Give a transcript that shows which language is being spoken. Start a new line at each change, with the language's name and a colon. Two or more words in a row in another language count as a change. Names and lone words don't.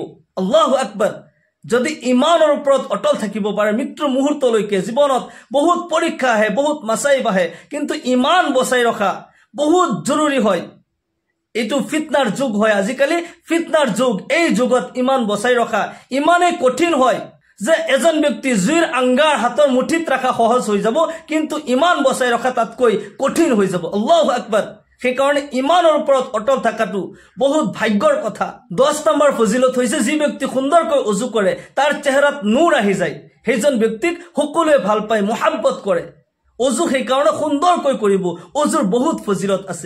Arabic: الله أكبر.
Assamese: যদি ইমানৰ ওপৰত অটল থাকিব পাৰে মৃত্যুৰ মুহূৰ্তলৈকে, জীৱনত বহুত পৰীক্ষা আহে, বহুত মাসাইব আহে, কিন্তু ইমান বচাই ৰখা বহুত জৰুৰী হয়। এইটো ফিতনাৰ যুগ হয়, আজিকালি ফিতনাৰ যুগ। এই যুগত ইমান বচাই ৰখা ইমানেই কঠিন হয় যে এজন ব্যক্তি জুইৰ আংগাৰ হাতৰ মুঠিত ৰাখা সহজ হৈ যাব, কিন্তু ইমান বচাই ৰখা তাতকৈ কঠিন হৈ যাব।
Arabic: الله أكبر.
Assamese: সেইকাৰণে ইমানৰ ওপৰত অটল থকাটো বহুত ভাগ্যৰ কথা। 10 নম্বৰ ফজিলত হৈছে যি ব্যক্তি সুন্দৰকৈ অজু কৰে তাৰ চেহেৰাত নূৰ আহি যায়, সেইজন ব্যক্তিক সকলোৱে ভাল পায়, মহাব্বত কৰে। অজু সেইকাৰণে সুন্দৰকৈ কৰিব, অজুৰ বহুত ফজিলত আছে।